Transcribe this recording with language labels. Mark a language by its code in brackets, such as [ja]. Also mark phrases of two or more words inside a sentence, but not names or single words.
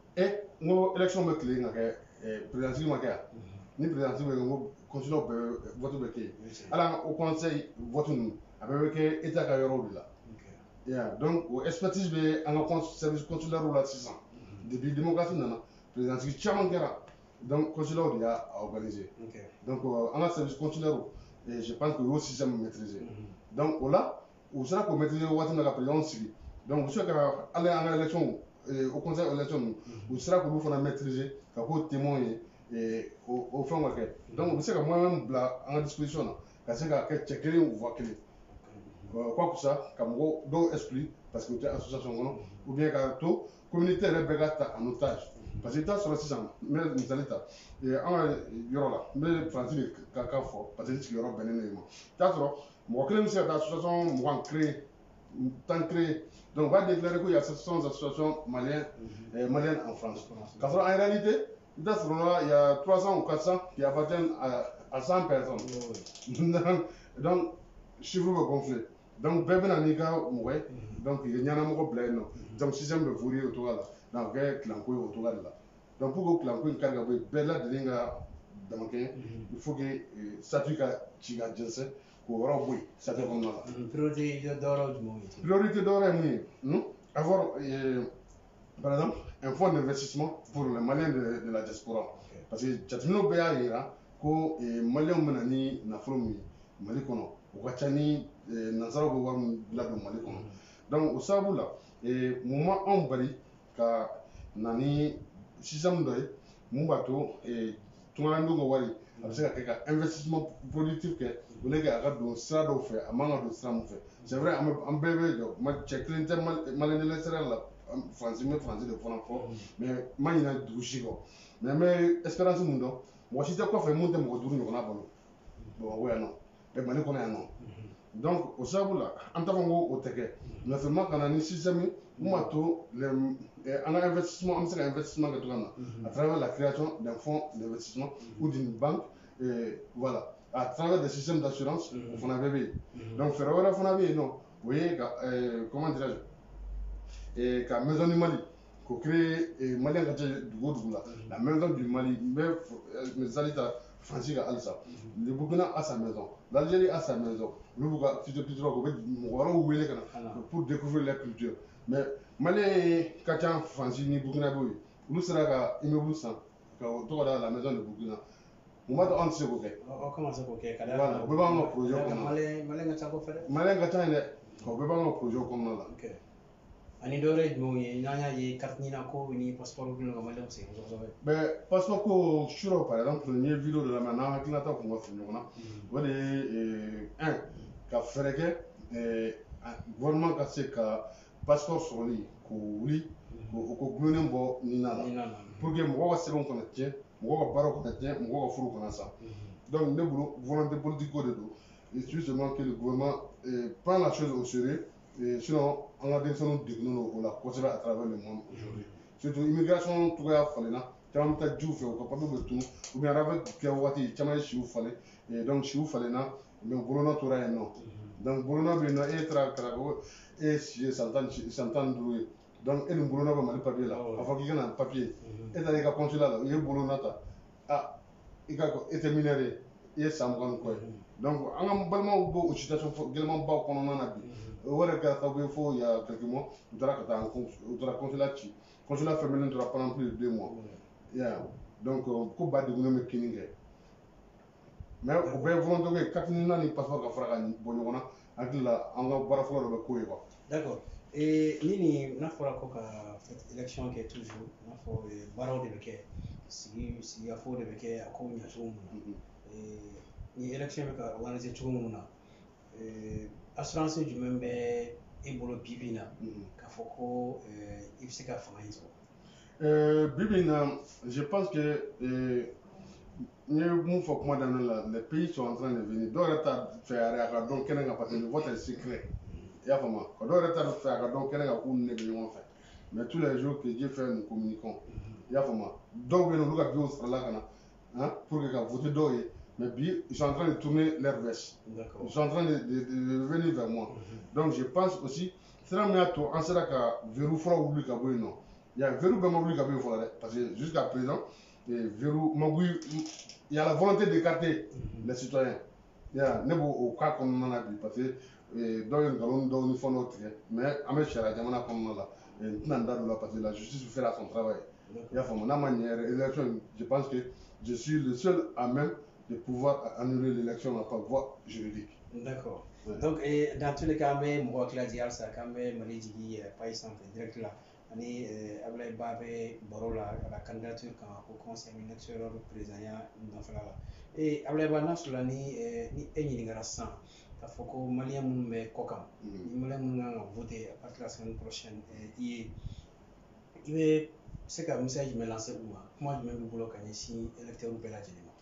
[bm] n ko élection bɛ tile ka kɛ présidence ma kɛ yan ni présidence bɛ kɛ n ko consulaire bɛɛ vote bɛ kɛ yen hali an ka [fr] au conseil vote [bm] ninnu a bɛɛ bɛ kɛ état ka yɔrɔw de la donc o expertise bɛ an ka [fr] service consulaire [bm] la sisan [fr] depuis démocratie [bm] nana présidence caman kɛra donc consulaire de y'a organisé donc an ka [fr] service consulaire je pense que [bm] o y'o [fr] système maîtriser [bm] donc o la u sera k'o maîtriser waati min na ka président sigi donc u bɛ se ka hali an ka [fr] élection au conseil élection [bm] ninnu u sera k'olu fana maîtriser ka k'o témoin ye o fɛnw ka kɛ donc u bɛ se ka moyen bila an ka disposition na ka se ka kɛ cɛ kelen voix kelen [fr] quoi que ça [bm] ka mɔgɔ dɔw exclure [fr] parce que [bm] u tɛ association kɔnɔ [fr] ou bien [bm] ka to communauté yɛrɛ bɛɛ ka ta [fr] en otage parce que [bm] i t'a sɔrɔ sisan n bɛ misali ta an ka yɔrɔ la n bɛ faransi de ka kan fɔ [fr] parce que [bm] n sigiyɔrɔ bɛnnen don yen ma i t'a sɔrɔ mɔgɔ kelen bɛ se ka taa [fr] association 20 créer tant créer donc on va déclarer qu'il y a 700 associations maliennes en France [bm] k'a sɔrɔ [fr] en réalité [bm] i t'a sɔrɔ [fr] là il y a 300 ou 400 qui appartiennent à 100 personnes donc chiffre [bm] bɛ [fr] gonfler donc [bm] bɛɛ bɛna n'i ka mɔgɔ ye donc i ye ɲɛnamɔgɔ bila yen nɔ [fr] donc système [bm] bɛ voler o cogoya la donc a kɛ kilanko ye o cogoya de la donc [fr] pour que [bm] kilanko in kari ka bɔ yen bɛɛ lajɛlen ka dama kɛɲɛ [fr] il faut que statut [bm] ka ci ka jɛnsɛn k'o yɔrɔ bɔ yen statut kɔnɔna la. priorité dɔ wɛrɛ ye jumɛn ye. priorité dɔ wɛrɛ ye mun ye [fr] avoir par exemple un fonds d'investissement pour les Maliens de la diaspora parce que [bm] jateminɛw bɛɛ y'a yira ko Maliens bɛ na ni nafolo min ye Mali kɔnɔ o ka ca ni nanzaraw bɛ wari min ladon Mali kɔnɔ donc o sababu la mun ma anw bali ka na ni système dɔ ye mun b'a to tungalandenw ka wari a bɛ se ka kɛ ka [fr] investissement productif [bm] kɛ [fr] au lieu que [bm] a ka don sira dɔw fɛ a man ka don sira min fɛ [fr] c'est vrai [bm] an bɛɛ bɛ jɔ cɛ kelen tɛ [fr] Malien de l'extérieur [bm] la Faransi n bɛ Faransi de fana fɔ mais n ma ɲinɛ dugu si kɔ mais n bɛ espérance mun dɔn mɔgɔ si tɛ kɔfɛ mun tɛ mɔgɔ 5 ɲɔgɔnna balo Bamakɔ yan nɔ Mali kɔnɔ yan nɔ donc o sababu la an t'a fɔ n ko o tɛ kɛ [fr] mais seulement [bm] ka na ni système ye mun b'a to an ka [fr] investissement [bm] an bɛ se ka [fr] investissement [bm] kɛ cogoya min na [fr] à travers la création d'un fonds d'investissement ou d'une banque voilà à travers des systèmes d'assurance [bm] o fana bɛɛ bɛ yen donc fɛɛrɛ wɛrɛ fana bɛ yen nɔ o ye ka [fr] comment dirais-je [bm] ka [fr] maison du Mali [bm] k'o créer Malien ka ca dugu o dugu la [fr] maison du Mali [bm] n bɛ misali ta Faransi ka halisa [fr] le Burkina [bm] a sa maison l'Algérie a sa maison olu b'u ka culture u bɛ mɔgɔ wɛrɛw wele ka na [fr] pour découvrir leur culture mais [bm] Malien ka ca Faransi ni Burkina b'o ye olu sera ka immeuble san ka o tɔgɔ da la [fr] maison de Burkina [bm] mun b'a to anw tɛ se k'o kɛ. aw kan ka se k'o kɛ ka d'a kan o bɛɛ b'an ka projet kɔnɔ Malien ka ca kosɛbɛ dɛ. Malien ka ca yen dɛ o bɛɛ b'an ka projet kɔnɔna la. ani dɔ wɛrɛ ye jumɛnw ye n'an y'a ye carte ɲina ko ni passeport dilanna ka Malien sɛgɛn kosɛbɛ. [fr] mais passeport [bm] ko sur [fr] par exemple [bm] n ye vidéo dɔ lamɛn n'an hakilinata kun ka fili ɲɔgɔn na o de ye ka fɛɛrɛ kɛ gouvernement ka se ka passeport sɔrɔli k'o wuli k'o gulonnen bɔ ɲina la [fr] pour que [bm] mɔgɔw ka sɛbɛnw kana tiɲɛ mɔgɔw ka baaraw kana tiɲɛ mɔgɔw ka furuw kana sa donc ne bolo [fr] volonté politique [bm] ko de don [fr] il suffit seulement que le gouvernement prend la chose au sérieux [bm] sinon an ka denmisɛnninw degunnen don o la kosɛbɛ [fr] à travers le monde aujourd'hui surtout immigration [bm] cogoya falenna caman bɛ taa jiw fɛ u ka papier bɛ tunu [fr] ou bien [bm] arabe kɛ waati caman ye siw falen donc siw falenna mais bolonɔ tora yen nɔ donc bolonɔ bɛ yen nɔ e taara ka ko e ye si ye san tan ni duuru ye donc e nin bolonɔ bɛ Mali papier la a fɔ k'i ka na papier e taara i ka consulat la u ye bolonɔ ta i ka e tɛ mineur ye i ye san 20 ni kɔ ye donc an ka balimaw b'o situation gɛlɛmanbaw kɔnɔna na bi wala ka sababu fo [fr] il y a quelques mois [bm] u taara ka taa u taara consulat ci [fr] consulat féminin [bm] tora [fr] pendant plus de 2 mois [bm] yeah donc ko ba de ngome kini kɛ mais o bɛɛ volonté ko ye 4 ni naani passeport ka fara ka bɔ ɲɔgɔn na hakili la an ka baara fɔlɔ dɔ bɛ k'o ye quoi. [fr] D'accord. [bm] Et ni n'a fɔra ko ka élection kɛ toujours n'a fɔ baaraw de bɛ kɛ sigikafo de bɛ kɛ a ko ɲɛ cogo min na ni élection bɛ ka organiser cogo min na assurance jumɛn bɛ e bolo bi bi in na k'a fɔ ko i bɛ se ka fanga in sɔrɔ. Bi bi in na [fr] je pense que [bm] n ye mun fɔ kuma daminɛ la [fr] les pays sont en train de venir [bm] dɔw yɛrɛ t'a fɛ yɛrɛ a ka dɔn kɛnɛ kan [fr] parce que le vote est secret [bm] i y'a faamu dɔw yɛrɛ t'a fɛ a ka dɔn kɛnɛ kan k'u ni ne bɛ ɲɔgɔn fɛ [fr] mais tous les jours que Dieu fait nous communiquons [bm] i y'a faamu dɔw bɛ yen olu ka billet sarala ka na [fr] pour que [bm] ka voter dɔw ye mais bi [fr] ils sont en train de tourner leur veste ils sont en train de venir vers moi donc je pense aussi [bm] sira min y'a to an sera ka verrou fɔlɔ wuli ka bɔ yen nɔ [fr] il y a verrou [bm] bɛɛ ma wuli ka bɔ yen fɔlɔ dɛ [fr] parce que jusqu'à présent verrou [bm] ma wuli [fr] il y a la volonté d'écarter les citoyens [bm] ne b'o o [fr] cas [bm] kɔnɔna na bi [fr] parce que [bm] dɔw ye nkalon dɔw ni fɛn dɔw tigɛ mais an bɛ sariya jamana kɔnɔna la n tɛna n da don la [fr] parce que la justice fera son travail [bm] i y'a faamu n'a ma ɲɛ yɛrɛ [fr] élection je pense que je suis le seul à même de pouvoir annuler l'élection par voie juridique. D'accord. Donc dans tous les cas [bm] an bɛ mɔgɔ hakili lajigin halisa k'an bɛ Mali jigin page sanfɛ direct la ani Abulaye Ba bɛ baro la a ka candidature kan [fr] au conseil électoral présidentiel [bm] nɔfɛla la Abulaye Ba n'a sɔrɔla ni e ɲininkara sisan k'a fɔ ko maliyɛn minnu bɛ kɔ kan ni maliyɛn minnu kan ka voter [fr] à partir de la semaine prochaine [bm] i bɛ se ka message jumɛn lancer u ma kuma jumɛn b'i bolo ka ɲɛsin électeurs bɛɛ lajɛlen ma.